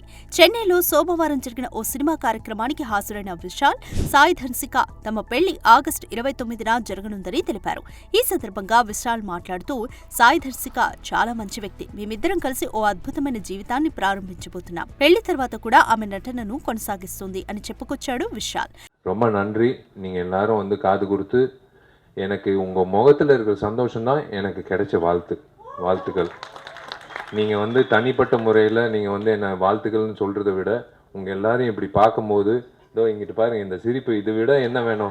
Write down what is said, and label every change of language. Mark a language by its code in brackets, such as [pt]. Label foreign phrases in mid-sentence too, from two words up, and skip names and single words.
[te] చెన్నైలో సోమవారం జరిగిన ఓ సినిమా కార్యక్రమానికి హాజరైన విశాల్, సాయి ధన్సిక తమ పెళ్లి ఆగస్టు 29న జరగనుందని తెలిపారు. ఈ సందర్భంగా విశాల్ మాట్లాడుతూ, సాయి ధన్సిక చాలా మంచి వ్యక్తి, మేమిద్దరం కలిసి ఓ అద్భుతమైన జీవితాన్ని ప్రారంభించబోతున్నాం. పెళ్లి తర్వాత కూడా ఆమె నటనను కొనసాగిస్తుంది అని చెప్పుకొచ్చాడు విశాల్. [ta] ரொம்ப நன்றி. நீங்க எல்லாரும் வந்து காது கொடுத்து எனக்கு உங்க முகத்துல இருக்கிற சந்தோஷம் தான் எனக்கு கிடைச்ச வாழ்த்துக்கள். நீங்க வந்து தனிப்பட்ட முறையில் நீங்க வந்து என்ன வாழ்த்துக்கள்னு சொல்றதை விட உங்க எல்லாரையும் இப்படி பார்க்கும்போது இதோ இங்கிட்டு பாருங்க இந்த சிரிப்பு, இதை விட என்ன வேணும்?